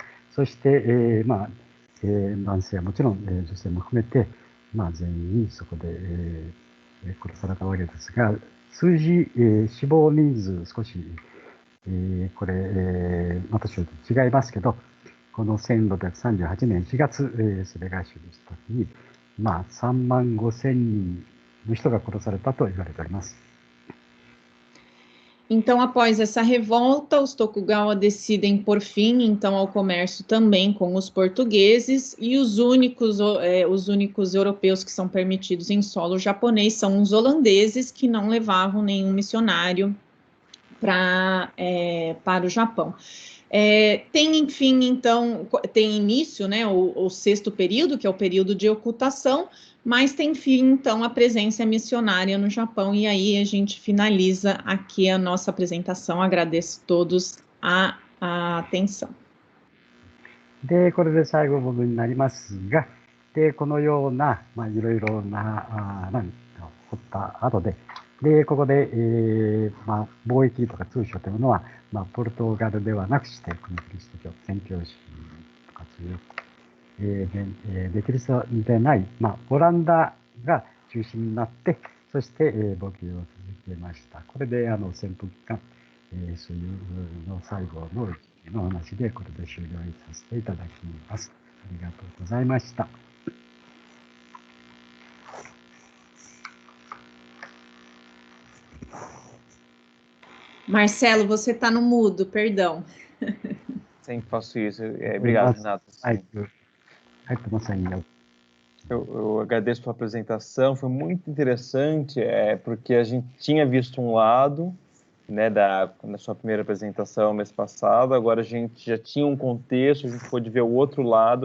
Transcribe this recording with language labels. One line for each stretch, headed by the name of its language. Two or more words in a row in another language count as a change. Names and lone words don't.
Japanese: そして、男性はもちろん、女性も含めて、全員そこで、殺されたわけですが、数字、死亡人数少し、これ、私と違いますけど、この1638年4月、それが終了した時に、3万5千人の人が殺されたと言われております。
Portuguese: Então, após essa revolta, os Tokugawa decidem por fim, então, ao comércio também com os portugueses, e os únicos europeus que são permitidos em solo japonês são os holandeses, que não levavam nenhum missionário para o Japão. Tem, enfim, então, tem início, né, o sexto período, que é o período de ocultação, mas tem fim, então, a presença missionária no Japão, e aí a gente finaliza aqui a nossa apresentação. Agradeço a todos a atenção.
Japanese: で、これで最後部分になりますが、で、このような、いろいろな、掘った後で、で、ここで、貿易とか通商というのは、ポルトガルではなくして、このキリスト教宣教師とかそういう、でキリストでない、オランダが中心になって、そして、貿易を続けました。これで、潜伏期間、そういうの最後の話で、これで終了させていただきます。ありがとうございました。
Portuguese: Marcelo, você está no mudo, perdão. Sempre faço isso. Obrigado, Renato. Eu agradeço pela apresentação, foi muito interessante, porque a gente tinha visto um lado, né, na sua primeira apresentação mês passado, agora a gente já tinha um contexto, a gente pôde ver o outro lado.